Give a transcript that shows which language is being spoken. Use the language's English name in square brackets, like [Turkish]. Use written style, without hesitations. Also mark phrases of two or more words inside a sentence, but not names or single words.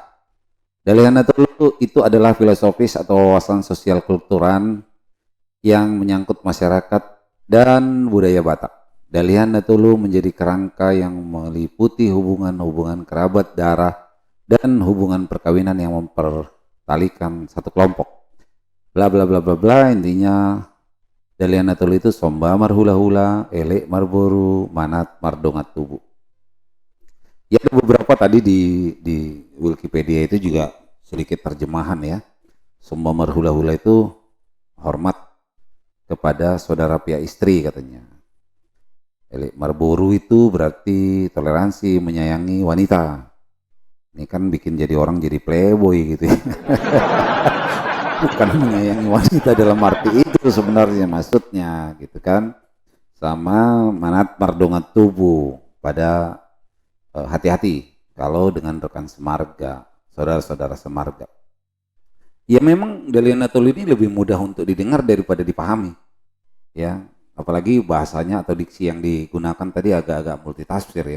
[Indonesian] Dalihan Natulu itu adalah filosofis atau wawasan sosial kultural yang menyangkut masyarakat dan budaya Batak. Dalihan Natulu menjadi kerangka yang meliputi hubungan-hubungan kerabat darah dan hubungan perkawinan yang mempertalikan satu kelompok. Bla bla bla bla bla, intinya Dalihan Natulu itu [Batak Toba] somba marhula-hula, elek marboru, manat mardongat tubuh. [Indonesian] Ya ada beberapa tadi di Wikipedia itu juga sedikit terjemahan ya. [Batak Toba] Somba marhula-hula [Indonesian] itu hormat kepada saudara pihak istri katanya. [Batak Toba] Elek marboru [Indonesian] itu berarti toleransi, menyayangi wanita. Ini kan bikin jadi orang jadi playboy gitu ya. Bukan menyayangi wanita dalam arti itu sebenarnya maksudnya gitu kan. Sama [Batak Toba] manat mardongat tubuh, [Indonesian] pada hati-hati kalau dengan rekan semarga, saudara-saudara semarga. Ya memang Dalihan Natulu ini lebih mudah untuk didengar daripada dipahami. Ya, apalagi bahasanya atau diksi yang digunakan tadi agak-agak multitafsir ya.